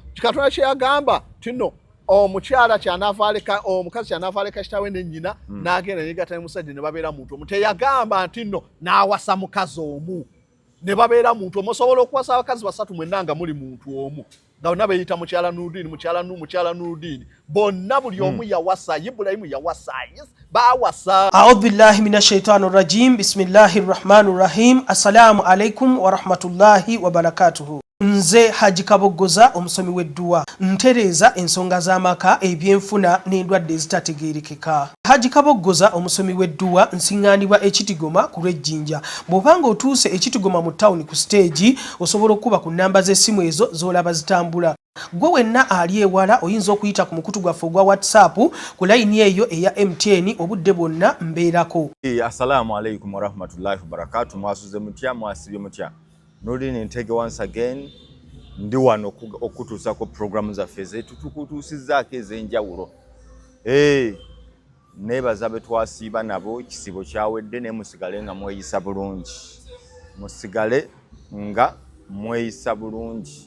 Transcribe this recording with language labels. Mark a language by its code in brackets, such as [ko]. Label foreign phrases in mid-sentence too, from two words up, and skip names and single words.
[lg] Katonda kye yagamba tino omukyala omukazi kyanaava aleka kitaawe ne nnyina n'agenda n'egatta n'omusajja ne babeera muntu omu. Teyagamba nti nno n'awasa mukazi omu ne babeera muntu omu. Osobola okuwasa abakazi 3 mwenna nga muli muntu omu nga bonna beeyita mukyala Nuruddin bonna buli omu yawasa. Ibulayimu yawasa bawasa. [ar] أعوذ بالله من الشيطان الرجيم. بسم الله الرحمن الرحيم. السلام عليكم ورحمة الله وبركاته. [lg] Nze Haji Kaboggoza omusomi w'edduwa ntereeza ensonga z'amaka ebyenfuna n'endwadde ezitategeerekeka. Haji Kaboggoza omusomi w'edduwa nsiŋŋaanibwa Ekitigoma ku Lwejjinja. Bw'obanga otuuse Ekitigoma mu ttawuni ku siteegi osobola okuba ku nnamba z'essimu ezo z'olaba zitambula. Gwe wenna ali ewala oyinza okuyita ku mukutu gwaffe ogwa WhatsApp ku layini eyo eya MTN obudde bwonna mbeerako. [ar] السلام عليكم ورحمة الله وبركاته. [lg] Mwasuze mutya mwasibye mutya. Nolini ntege [en] once again [lg] ndi wano okutuusako programu zaffe zetu tukutuusizzaako ez'enjawulo. Neebaza be twasiiba nabo kisibo kyawedde naye musigale nga mweyisa bulungi. Musigale nga mweyisa bulungi.